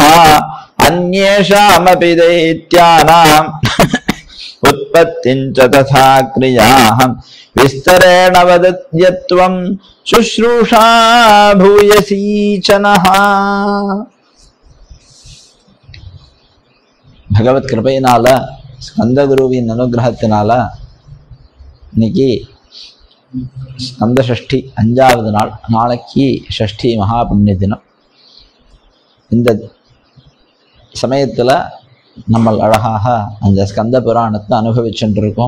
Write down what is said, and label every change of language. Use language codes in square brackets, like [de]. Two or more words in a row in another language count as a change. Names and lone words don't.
[sa] अन्येषामपि दैत्यानाम् उत्पत्तिं च तथा क्रियाः विस्तरेण वदत्यत्वं शुश्रूषा भूयसी च नः। [ta] பகவத் கிருபையினால ஸ்கந்தகுருவின் அனுகிரகத்தினால இன்னைக்கு ஸ்கந்த ஷஷ்டி 5வது நாள். நாளைக்கு ஷஷ்டி மகா புண்ணிய தினம். இந்த சமயத்தில் நம்ம அழகாக அந்த ஸ்கந்த புராணத்தை அனுபவிச்சுட்டு இருக்கோம்.